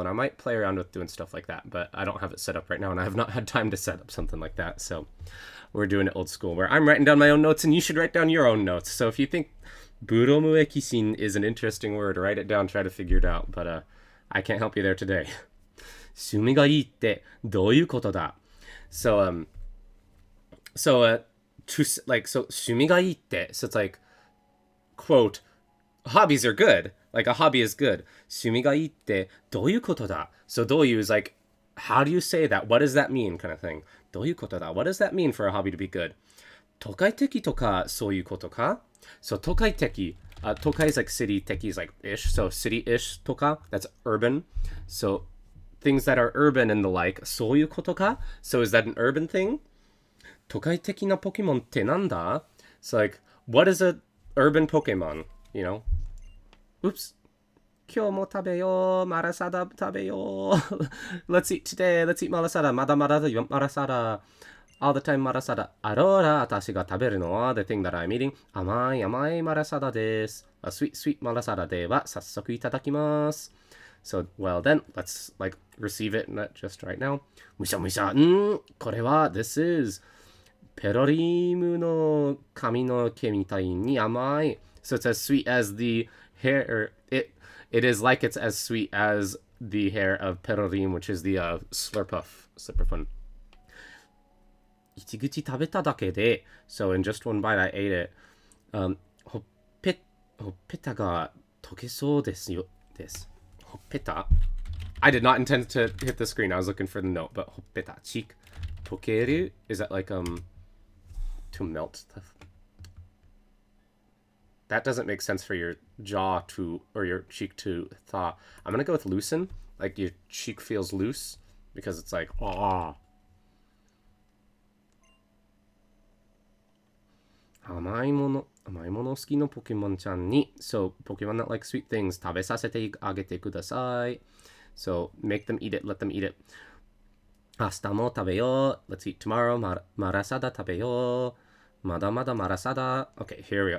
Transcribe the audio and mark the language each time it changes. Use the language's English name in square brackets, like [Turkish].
[English] And I might play around with doing stuff like that, but I don't have it set up right now. And I have not had time to set up something like that. So we're doing it old school where I'm writing down my own notes and you should write down your own notes. So if you think Buromu Ekishin is an interesting word, write it down, try to figure it out. But I can't help you there today. [Japanese] 趣味がいいってどういうことだ? So [English] to like so [Japanese] 趣味がいいって [English] so it's like quote hobbies are good like a hobby is good [Japanese] 趣味がいいってどういうことだ [English] so どういう is like how do you say that what does that mean kind of thing [Japanese] どういうことだ [English] what does that mean for a hobby to be good [Japanese] 都会的とかそういうことか [English] so 都会的都会 is like city 的 is like ish so city ish とか that's urban so things that are urban and the like [Japanese] そういうことか [English] so is that an urban thing [Japanese] 都会的なポケモンってなんだ [English] It's like, what is a urban Pokemon? You know? Oops. [Japanese] 今日も食べよう。マラサダ食べよう。 [English] Let's eat today. Let's eat マラサダ。 [Japanese] まだまだだよ。マラサダ。 [English] All the time マラサダ。 [Japanese] アローラ、私が食べるのは [English] The thing that I'm eating. [Japanese] 甘い甘いマラサダです。 [English] Sweet sweet [Japanese] マラサダでは早速いただきます。 [English] So, well then, let's like receive it just right now. [Japanese] むしゃむしゃ。これは [English] This is [Japanese] ペロリームの髪の毛みたいに甘い。 [English] So it's as sweet as the hair. It is like it's as sweet as the hair of Perorim, which is the Slurpuff. [Japanese] 一口食べただけで [English] So in just one bite I ate it. [Japanese] ほっぺたが溶けそうですよ。 [English] ほっぺた I did not intend to hit the screen. I was looking for the note, but ほっぺた cheek 溶ける Is that like to melt stuff. That doesn't make sense for your jaw to or your cheek to thaw. I'm gonna go with loosen. Like your cheek feels loose because it's like ah. [Japanese] 甘いもの好きのポケモンちゃんに [English] So Pokemon that like sweet things [Japanese] 食べさせてあげてください [English] So make them eat it, let them eat it [Japanese] 明日も食べよう [English] Let's eat tomorrow [Japanese] マラサダ食べようまだまだマラサダ [English] Okay, here we go.